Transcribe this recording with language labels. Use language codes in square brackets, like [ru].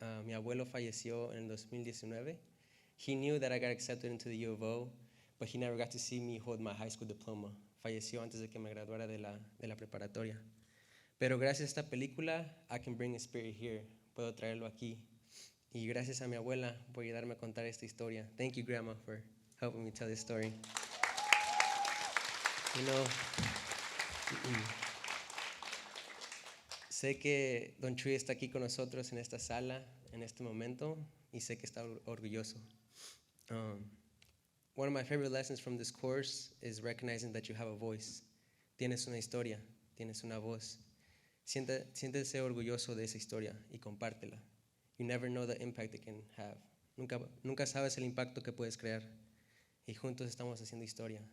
[es] Mi abuelo falleció en el 2019. [en] He knew that I got accepted into the U of O, but he never got to see me hold my high school diploma. [es] Falleció antes de que me graduara de la preparatoria. Pero gracias a esta película, [en] I can bring a spirit here. [es] Puedo traerlo aquí. Y gracias a mi abuela por ayudarme a contar esta historia. [en] Thank you, Grandma, for helping me tell this story. You know, [es] sé que Don Chuy está aquí con nosotros en esta sala, en este momento, y sé que está orgulloso. [en] One of my favorite lessons from this course is recognizing that you have a voice. [es] Tienes una historia, tienes una voz. Siéntese orgulloso de esa historia y compártela. [en] You never know the impact it can have. [es] Nunca sabes el impacto que puedes crear. Y juntos estamos haciendo historia.